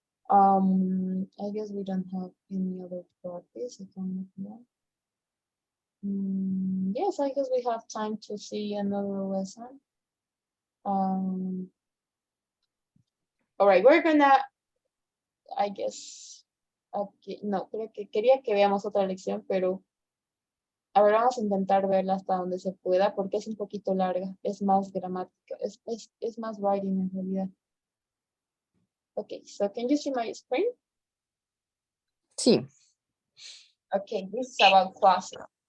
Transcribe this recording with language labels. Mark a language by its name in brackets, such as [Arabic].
[English] I guess we don't have any other practice. If I'm not wrong. Yes, I guess we have time to see another lesson. All right, we're gonna, I guess, okay, [Spanish] no, creo que quería que veamos otra lección, pero a ver, vamos a intentar verla hasta donde se pueda, porque es un poquito larga, es más gramática, es más writing en realidad. [English] Okay, so can you see my screen? [Spanish] Sí. [English] Okay, this is about clauses.